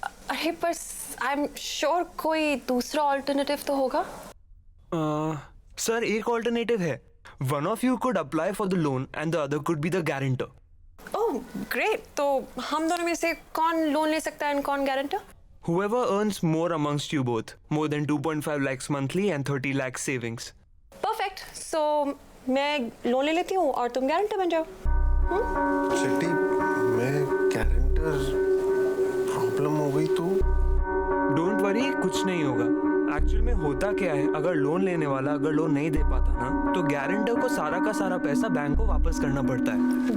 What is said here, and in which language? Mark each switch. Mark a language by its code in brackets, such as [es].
[hi] अरे पर I am sure कोई दूसरा ऑल्टरनेटिव तो होगा। सर एक ऑल्टरनेटिव है। [en] One of you could apply for the loan and the other could be the guarantor. [hi] Oh great, तो हम दोनों में से कौन लोन ले सकता है एंड कौन guarantor? [en] Whoever earns more amongst you both, more than 2.5 lakhs monthly and 30 lakhs savings. [hi] Perfect, सो मैं लोन ले लेती हूँ और तुम गारंटर बन जाओ। चिट्टी, मैं गारंटर, प्रॉब्लम हो गई तो? [en] Don't worry, [hi] कुछ नहीं होगा। एक्चुअल में होता क्या है, अगर लोन लेने वाला अगर लोन नहीं दे पाता ना, तो गारंटर को सारा का सारा पैसा बैंक को वापस करना पड़ता है।